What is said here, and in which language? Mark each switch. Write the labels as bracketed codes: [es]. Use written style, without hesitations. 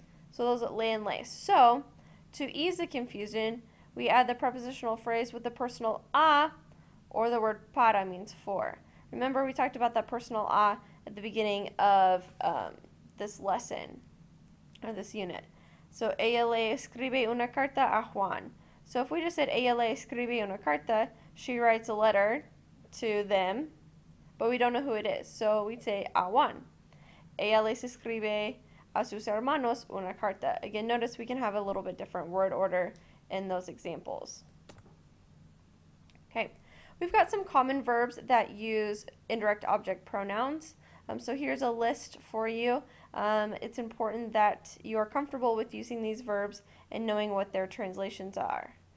[en] So those are le and les. So to ease the confusion, we add the prepositional phrase with the personal a, or the word para means for. Remember we talked about that personal a at the beginning of this lesson, or this unit. [es] So ella le escribe una carta a Juan. [en] So if we just said [es] ella le escribe una carta, [en] she writes a letter to them, but we don't know who it is. So we'd say a Juan. [es] Ella les escribe a sus hermanos una carta. [en] Again, notice we can have a little bit different word order in those examples. Okay, we've got some common verbs that use indirect object pronouns. So here's a list for you. It's important that you are comfortable with using these verbs and knowing what their translations are.